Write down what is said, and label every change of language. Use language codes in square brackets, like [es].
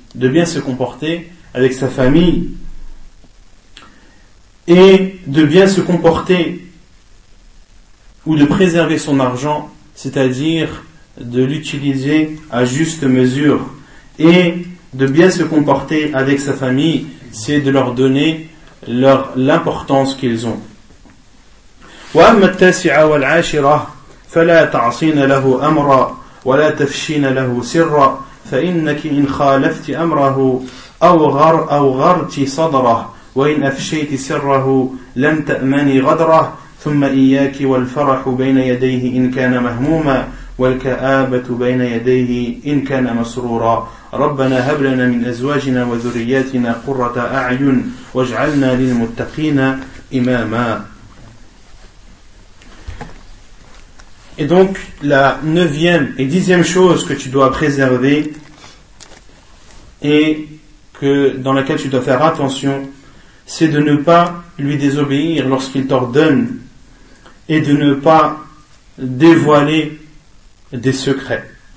[fr] de bien se comporter avec sa famille et de bien se comporter ou de préserver son argent, c'est-à-dire de l'utiliser à juste mesure, et de bien se comporter avec sa famille, c'est de leur donner l'importance qu'ils ont. [ar] وأما التاسعة والعاشرة فلا تعصين له أمرا ولا تفشين له سرا فإنك إن خالفت أمره أوغرت صدره وإن أفشيت سره لم تأمني غدره ثم إياك والفرح بين يديه إن كان مهموما والكآبة بين يديه إن كان مسرورا ربنا هب لنا من أزواجنا وذرياتنا قرة أعين واجعلنا للمتقين إماما. [fr] Et donc la neuvième et dixième chose que tu dois préserver et que dans laquelle tu dois faire attention, c'est de ne pas lui désobéir lorsqu'il t'ordonne et de ne pas dévoiler des secrets.